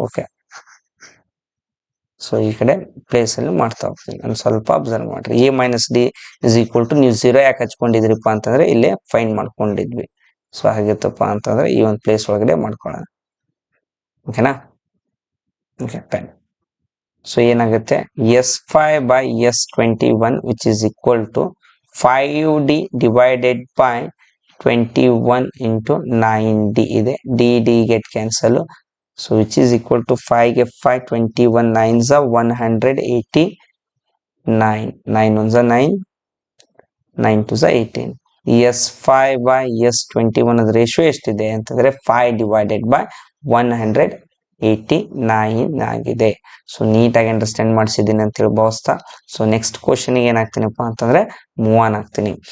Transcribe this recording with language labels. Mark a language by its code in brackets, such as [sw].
[kn] Okay, so ಈ ಕಡೆ place ಅಲ್ಲಿ ಮಾಡ್ತಾ ಹೋಗ್ತೀನಿ. ನಾನು ಸ್ವಲ್ಪ ಅಬ್ಸರ್ವ್ ಮಾಡ್ರಿ. a minus D is equal to, ನೀವು 0 ಯಾಕೆ ಹಚ್ಕೊಂಡಿದ್ರಿಪ್ಪ ಅಂತಂದ್ರೆ ಇಲ್ಲೇ ಫೈಂಡ್ ಮಾಡ್ಕೊಂಡಿದ್ವಿ. ಸೊ ಹಾಗಿತ್ತಪ್ಪ ಅಂತಂದ್ರೆ ಈ ಒಂದು ಪ್ಲೇಸ್ ಒಳಗಡೆ ಮಾಡ್ಕೊಳ್ಳೋಣ. ಓಕೆನಾ? Okay, fine. ಸೊ ಏನಾಗುತ್ತೆ [en] S5/S21 which is equal to 5D divided by 21 into 9D ಇದೆ. D get cancel. So which is equal to 5 ಗೆ 5, 21 9s are 189. 9 ones are 9, 9 2s are 18. [kn] S5/S21 ಅದ ರೇಷಿಯೋ ಎಷ್ಟಿದೆ ಅಂತಂದ್ರೆ [en] 5 divided by 189 [kn] ಆಗಿದೆ. So ನೀಟಾಗಿ understand ಮಾಡಿಸಿದ್ದೀನಿ ಅಂತ ಹೇಳಿ ಭಾವಿಸ್ತಾ ಸೊ ನೆಕ್ಸ್ಟ್ ಕ್ವಶನ್ ಏನಾಗ್ತೀನಪ್ಪ ಅಂತಂದ್ರೆ ಮೂವ್ ಆನ್ ಆಗ್ತೀನಿ.